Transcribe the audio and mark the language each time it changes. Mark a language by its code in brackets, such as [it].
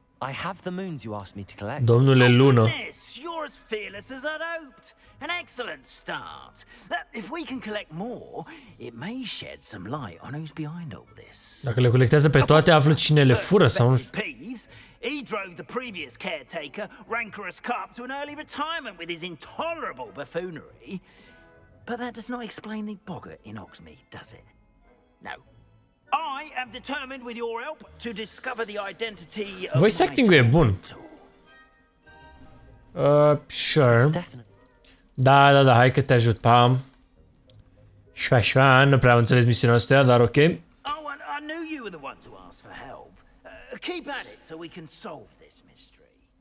[en] I have the moons you asked me to collect. [ro] Domnule Lună. [en] Yes, you're as fearless as I'd hoped. An excellent start. If we can collect more, it may shed some light on who's behind all this. [ro] Dacă le colectează pe toate, află cine le fură sau nu știu. [en] Peeves, he drove the previous caretaker, rancorous carp, to an early retirement with his intolerable buffoonery. But that does not explain the boggart in Hogsmeade, does it? No. I am determined with your help to discover the identity of [ro] Voice acting-ul e bun. [en] Sure. [ro] Da, hai că te ajut, pam. Șfa, nu prea am înțeles misiunea asta, dar ok. [en] Oh, I knew you were the one to ask for help. Keep at it so we can solve this mystery.